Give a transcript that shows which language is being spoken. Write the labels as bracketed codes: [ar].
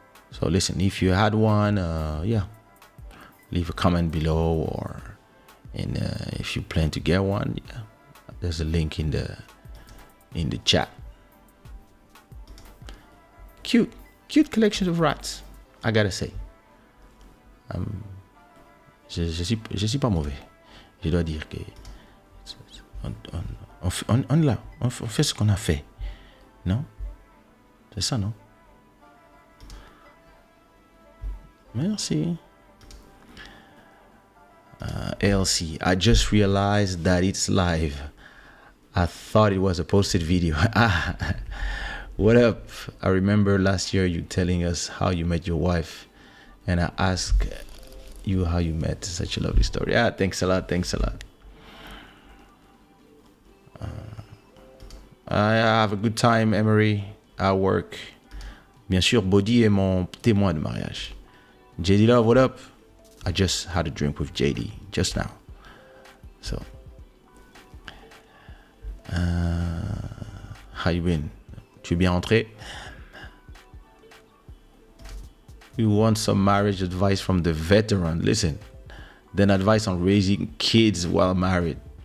[en] So listen, if you had one, leave a comment below, and if you plan to get one, there's a link in the chat. Cute collection of rats, I gotta say. [fr] Je suis pas mauvais. Je dois dire que on fait ce qu'on a fait, non? C'est ça, non? Merci. [en] ALC, I just realized that it's live. I thought it was a posted video. What up? I remember last year you telling us how you met your wife, and I asked you how you met. Such a lovely story. Thanks a lot. I have a good time, Emery, at work. [fr] Bien sûr, Body est mon témoin de mariage. [en] JD Love, what up? I just had a drink with JD just now. So, how you been? [fr] Tu es bien rentré? [en] You want some marriage advice from the veteran? Listen, then advice on raising kids while married.